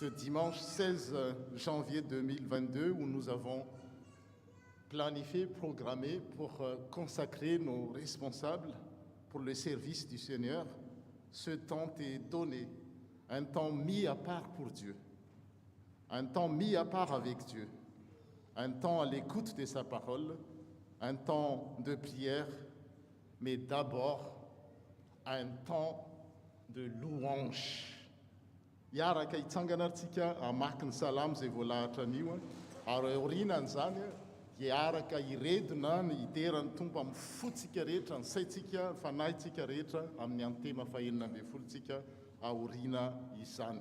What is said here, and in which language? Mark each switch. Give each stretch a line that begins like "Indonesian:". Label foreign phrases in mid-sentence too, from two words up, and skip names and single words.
French: dimanche 16 janvier 2022, où nous avons planifié, programmé pour consacrer nos responsables pour le service du Seigneur, ce temps est donné, un temps mis à part pour Dieu, un temps mis à part avec Dieu, un temps à l'écoute de sa parole, un temps de prière, mais d'abord un temps de louange.
Malagasy: Iaraka hitsanganaritsika hamaky ny salamo izay voalahatra anio, ary aorianan'izany dia araka iredona ny iteran'ny Tompo amin'ny fotsika rehetra, ny saitsika, ny fanahitsika rehetra amin'ny antema fahaenina ambin'ny folontsika aoriana izany.